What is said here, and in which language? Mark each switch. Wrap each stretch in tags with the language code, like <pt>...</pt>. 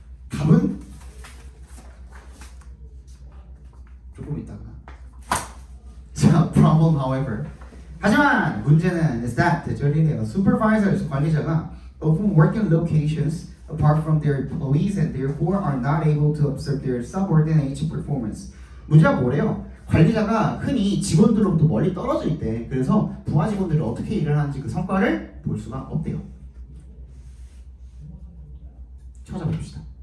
<ko>답은 조금 있다가.</ko> <en>자, problem however.</en> <ko>하지만 문제는</ko> <en>is that</en> <ko>대절이래요.</ko> <en>Supervisors 관리자가 often work in locations apart from their employees and therefore are not able to observe their subordinates' performance.</en> <ko>문제가 뭐래요? 관리자가 흔히 직원들로부터 멀리 떨어져 있대. 그래서 부하 직원들이 어떻게 일을 하는지 그 성과를 볼 수가 없대요. 찾아봅시다.</ko>